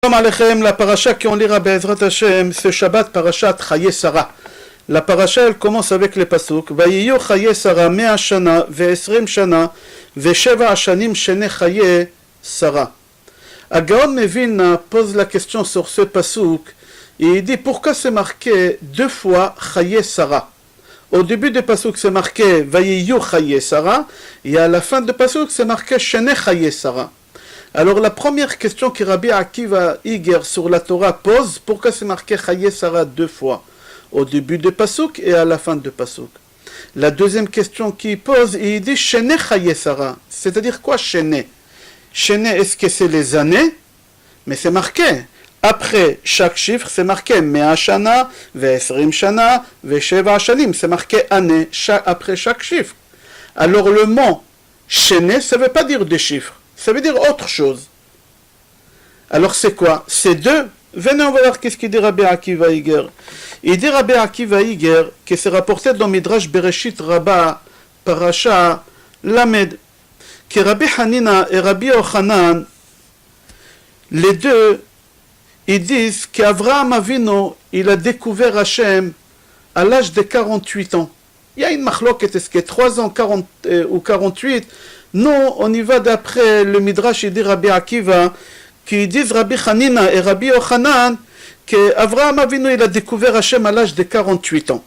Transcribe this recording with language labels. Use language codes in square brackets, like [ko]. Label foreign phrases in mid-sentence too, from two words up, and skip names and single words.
[he] שלום עליכם, [fr] la paracha qu'on lira [he] בעזרת השם, [fr] ce Shabbat, parachat Chaye Sarah. La paracha, elle commence avec les pasuk. [he] ויהיו חיי שרה, 100 שנה, ו-20 שנה, ו-7 שנים שני חיי שרה. [fr] Agaon Mevin pose la question sur ce pasuk, et il dit pourquoi c'est marqué deux fois Chaye Sarah. Au début du pasuk, c'est marqué [he] ויהיו חיי שרה, [fr] et à la fin du pasuk, c'est marqué [he] שני חיי שרה. [fr] Alors la première question que Rabbi Akiva Iger sur la Torah pose, pourquoi c'est marqué Chaye Sarah deux fois, au début de Pasuk et à la fin de Pasuk. La deuxième question qu'il pose, il dit [he] שני חיי שרה, [fr] c'est-à-dire quoi Shene? Shene, est-ce que c'est les années? Mais c'est marqué. Après chaque chiffre, c'est marqué [he] 100 שנה, 20 שנה, 7 שנים, [fr] c'est marqué année, après chaque chiffre. Alors le mot Shene, ça ne veut pas dire des chiffres. Ça veut dire autre chose. Alors c'est quoi? C'est deux. Venez, on va voir qu'est-ce qu'il dit Rabbi Akiva Iger. Il dit Rabbi Akiva Iger que c'est rapporté dans Midrash Bereshit Rabbah, [he] פרשה ל, [fr] que Rabbi Hanina et Rabbi Yochanan, les deux, ils disent qu'Avraham Avinu, il a découvert Hachem à l'âge de 48 ans. Il y a une machloket, est-ce que 3 ans 40, ou 48? Non, on y va d'après le Midrash, il dit Rabbi Akiva, qui disent Rabbi Hanina et Rabbi Yochanan, qu'Avraham Avinu, il a découvert Hachem à l'âge de 48 ans.